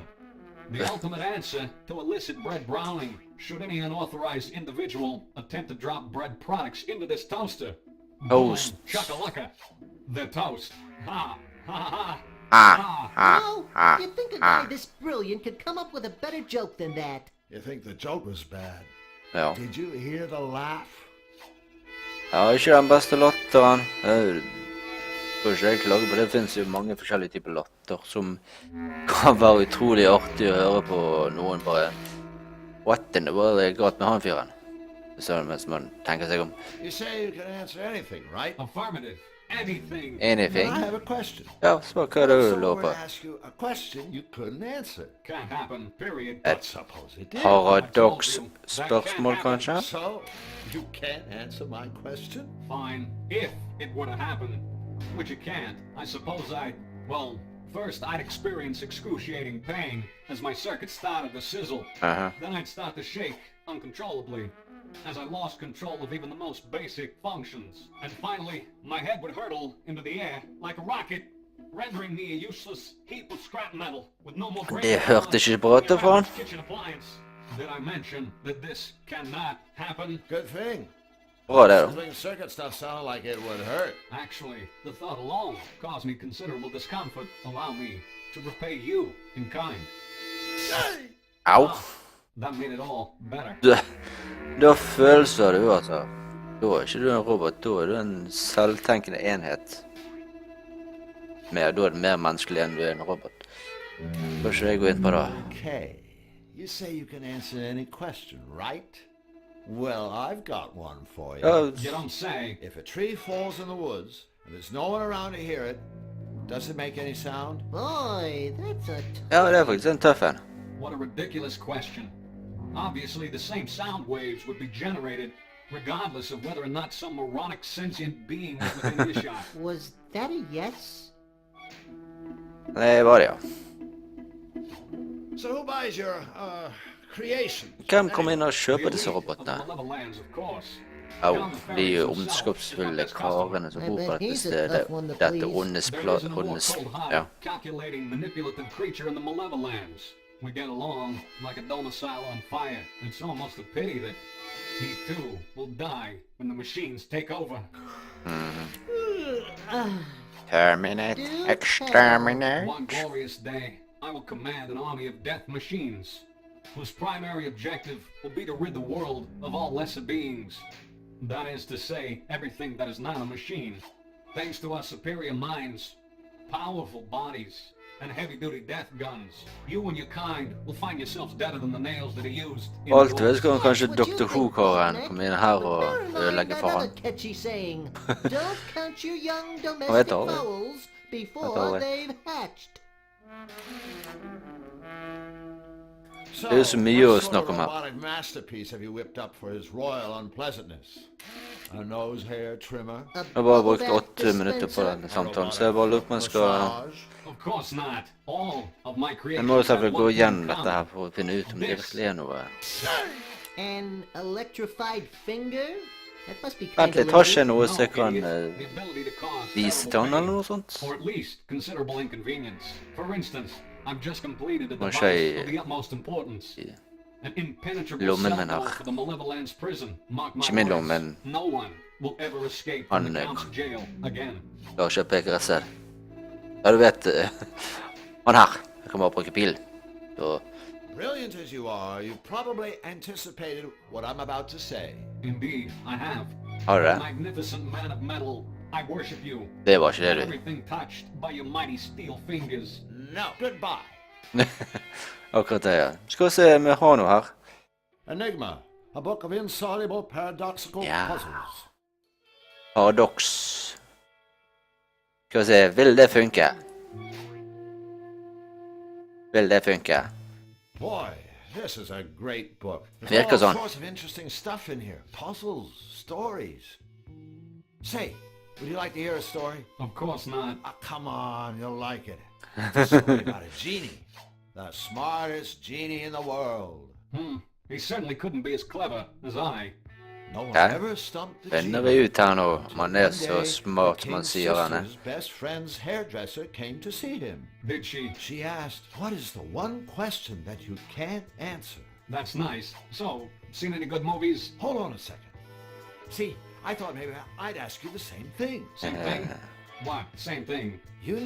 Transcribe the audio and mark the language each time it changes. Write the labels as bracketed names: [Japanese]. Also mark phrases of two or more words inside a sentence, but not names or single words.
[English] The ultimate answer to illicit bread browning, should any unauthorized individual attempt to drop bread products into this toaster. Toast. Boom, Chuck-a-lucka. They're toast. Ha, ha, ha, ha. You'd think a guy this brilliant could come up with a better joke than that. You think the joke was bad? Ja. Did you hear the laugh? [Norwegian] Ja, ikke den beste latteren. Jeg tror ikke jeg klager på det. Det finnes jo mange forskjellige typer latter som kan være utrolig artig å høre på. Noen bare [English] what in the world [Norwegian] er galt med han fyren? Så mens man tenker seg om. [English] You say you can answer anything, right? Affirmative. Anything. Anything? I have a question. [Norwegian] Ja, svar hva du [English] Someone [Norwegian] lurer [English] were [Norwegian] på. [English] to ask you a question you couldn't answer. Can't happen, period. But suppose it did. [Norwegian] Paradoks-spørsmål, kanskje? [English] So, you can't answer my question? Fine. If it were to happen, which it can't, I suppose well, first I'd experience excruciating pain as my circuit started to sizzle. Then I'd start to shake uncontrollably as I lost control of even the most basic functions. And finally, my head would hurtle into the air like a rocket, rendering me a useless heap of scrap metal with no more brain [Norwegian] Det hørte ikke bra ut fra han. [English] kitchen appliance. Did I mention that this cannot happen? Good thing. [Norwegian] Bra det da. [English] Sizzling circuit stuff sounded like it would hurt. Actually, the thought alone caused me considerable discomfort. Allow me to repay you in kind. Au. That made it all better. [Norwegian] Da følelser du, altså. Da er ikke du en robot, da er du en selvtenkende enhet. Da er det mer menneskelig enn du er en robot. Da skal jeg gå inn på det. [English] Okay. You say you can answer any question, right? Well, I've got one for you. Ja, You don't say. If a tree falls in the woods and there's no one around to hear it, does it make any sound? Boy, that's a [Norwegian] ja, det er faktisk en tøff en. [English] What a ridiculous question. Obviously, the same sound waves would be generated regardless of whether or not some moronic sentient being was within earshot. Was that a yes? [Norwegian] Det var det, ja. [English] So who buys your, creation? [Norwegian] Hvem kommer inn og [English] The [Norwegian] kjøper disse [English] elite of [Norwegian] robotene? [English] the malevolent lands, of course. [Norwegian] Au, de ondskapsfulle karene som bor på dette stedet. Dette ondes ja. [English] Calculating, manipulative creature in the malevolence. We get along like a domicile on fire. It's almost a pity that he too will die when the machines take over. Terminate, exterminate. One glorious day, I will command an army of death machines, whose primary objective will be to rid the world of all lesser beings. That is to say, everything that is not a machine. Thanks to our superior minds, powerful bodies, and heavy-duty death guns, you and your kind will find yourselves deader than the nails that are used in [Norwegian] Alt vet [English] wars. [Norwegian] skal kanskje Dr. Who-karen komme inn her og [English] Bear in mind [Norwegian] ødelegge [English] that [Norwegian] for han. [English] other catchy saying. Don't count your young [Norwegian] vet [English] domestic [Norwegian] aldri. [English] fowls before [Norwegian] aldri. [English] they've hatched. So, [Norwegian] Det er jo så mye å [English] what sort [Norwegian] snakke [English] of [Norwegian] om her. [English] robotic masterpiece have you whipped up for his royal unpleasantness? A nose hair trimmer? A [Norwegian] Jeg har bare brukt [English] bubble 8 bath [Norwegian] minutter på [English] dispenser? [Norwegian] denne samtalen, så jeg bare lurer på om jeg skal... [English] Massage? Of course not. All of my [Norwegian] Jeg [English] creations [Norwegian] må jo selvfølgelig [English] have [Norwegian] gå [English] one thing [Norwegian] gjennom [English] in [Norwegian] dette [English] common. [Norwegian] her for å finne ut om det virkelig er noe. [English] An electrified finger? That must be [Norwegian] Vent [English] kind [Norwegian] litt, [English] of [Norwegian] har ikke [English] limited. [Norwegian] noe så jeg kan [English] The ability to cause [Norwegian] vise til [English] terrible [Norwegian] han eller [English] pain, [Norwegian] noe sånt? [English] or at least considerable inconvenience. For instance, I've just completed a [Norwegian] Må [English] device [Norwegian] ikke [English] of the utmost importance. [Norwegian] i [English] An impenetrable [Norwegian] lommen [English] cell [Norwegian] min her. [English] wall for the malevolence prison. Mark my [Norwegian] Ikke min [English] words, [Norwegian] lomme, men [English] no one will ever escape from [Norwegian] han [English] the count's jail again. [Norwegian] la ikke peke rett selv. Ja, du vet, han her. Jeg kan bare bruke pilen. Da, [English] Brilliant as you are, you probably anticipated what I'm about to say. Indeed, I have. [Norwegian] har du det? [English] Magnificent man of metal, I worship you. [Norwegian] Det var ikke det, du. [English] Everything touched by your mighty steel fingers. No, goodbye. [Norwegian] Akkurat det, ja. Skal vi se om jeg har noe her. [English] Enigma, a book of insoluble paradoxical Yeah. puzzles. [Norwegian] Paradoks. Skal vi se, vil det funke? Vil det funke? [English] Boy, this is a great book. There's [Norwegian] Virker [English] all [Norwegian] sånn. [English] sorts of interesting stuff in here. Puzzles, stories. Say, would you like to hear a story? Of course not. Oh, come on, you'll like it. It's a story about a genie. The smartest genie in the world. He certainly couldn't be as clever as I. No one's Okay. ever stumped the [Norwegian] Finner [English] genie. [Norwegian] vi ut her nå. Man er [English] One [Norwegian] så [English] day, [Norwegian] smart [English] the [Norwegian] som man [English] king's [Norwegian] sier han er. [English] sister's best friend's hairdresser came to see him. Did she? She asked, what is the one question that you can't answer? That's nice. So, seen any good movies? Hold on a second. See, I thought maybe I'd ask you the same thing. Same thing? What? Same thing.